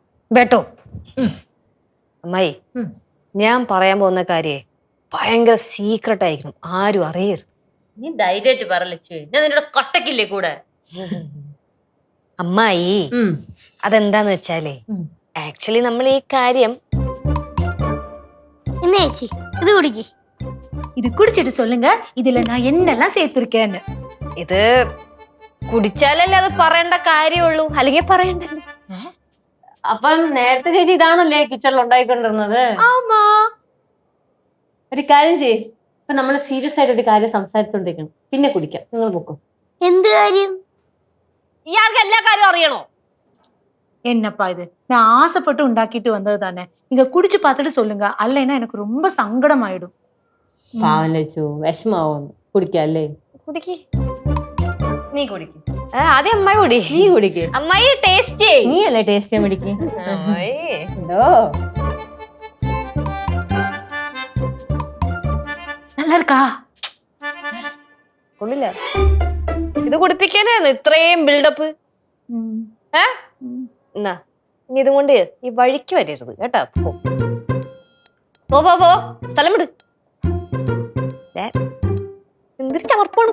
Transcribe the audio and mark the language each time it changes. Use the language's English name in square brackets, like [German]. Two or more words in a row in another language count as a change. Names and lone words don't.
[Malayalam] ബേട്ടോ അമ്മായി ഞാൻ പറയാൻ പോകുന്ന കാര്യേ ഭയങ്കര സീക്രട്ട് ആയിരിക്കണം, ആരും അറിയരുത്. നീ ധൈര്യമായിട്ട് പറലച്ചു, ഞാൻ നിന്നോട് കട്ടക്കില്ലേ കൂടെ. അമ്മായി അതെന്താന്ന് വെച്ചാലേ ആക്ച്വലി നമ്മൾ ഈ കാര്യം ചേച്ചി ഇത് കുടിക്ക്. [Tamil] இது குடிச்சிட்டு சொல்லுங்க இதுல நான் என்னெல்லாம் சேர்த்திருக்கேன்னு. [Malayalam] ഇത് കുടിച്ചാലല്ലേ അത് പറയേണ്ട കാര്യമുള്ളൂ, അല്ലെങ്കിൽ പറയണ്ടല്ലോ. അപ്പം നേരത്തെ ചേച്ചി ഇതാണല്ലേ കിച്ചണിൽ ഉണ്ടായിക്കൊണ്ടിരുന്നത്? [Tamil] ஆமா. [Malayalam] ഒരു കാര്യം ചെയ്യ്, ഇപ്പൊ നമ്മള് സീരിയസ് ആയിട്ട് ഒരു കാര്യം സംസാരിച്ചോണ്ടിരിക്കണം, പിന്നെ കുടിക്കാം. നിങ്ങൾ പൊക്കും. എന്ത് കാര്യം? ഇയാൾക്ക് എല്ലാ കാര്യവും അറിയണോ? [Tamil] என்னப்பா இது, நான் ஆசைப்பட்டு உண்டாக்கிட்டு வந்தது தானே. நீங்க குடிச்சு பார்த்துட்டு சொல்லுங்க, அல்லைன்னா எனக்கு ரொம்ப சங்கடமாயிடும். [Malayalam] പാവം ലച്ചു, വിഷമാവും. കുടിക്കാം അല്ലേ? കുടിക്ക്. നീ കുടിക്ക്. ആദ്യം അമ്മായി കുടി. നീ കുടിക്ക്. അമ്മായി ടേസ്റ്റ് നീ അല്ലേ ടേസ്റ്റ് ചെയ്യാൻ പിടിക്ക്. എന്തോ [Tamil] நல்லா இருக்கா? [Malayalam] കൊള്ളില്ല. ഇത് കുടിപ്പിക്കാനായിരുന്നു ഇത്രയും ബിൽഡപ്പ്. എന്നാ ഇനി ഇതും കൊണ്ട് ഈ വഴിക്ക് വരരുത് കേട്ടാ. പോ പോ പോ, സ്ഥലം വിട്. എന്തൊരു ചമർപ്പാണ്.